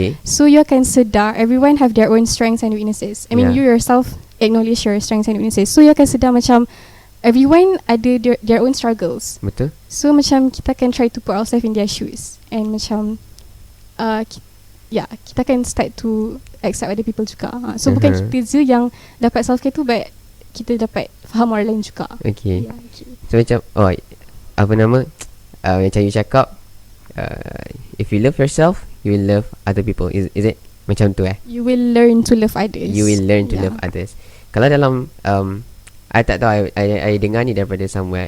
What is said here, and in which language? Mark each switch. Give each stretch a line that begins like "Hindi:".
English: So you can sedar everyone have their own strengths and weaknesses. I mean you yourself acknowledge your strengths and weaknesses. So you can sedar macam everyone ada their own struggles.
Malay: Betul.
English: So
Malay: macam kita
English: can try to put ourselves in their shoes, and macam kita can start to accept other people juga.
Malay: So bukan kita je yang dapat self-care tu, but kita dapat faham orang lain juga.
English: So
Malay: macam apa nama macam you cakap,
English: if you love yourself, you will love other people. Is it macam tu You will learn to love others. You will learn to love others.
Malay: Kalau dalam I tak tahu, I dengar ni daripada somewhere.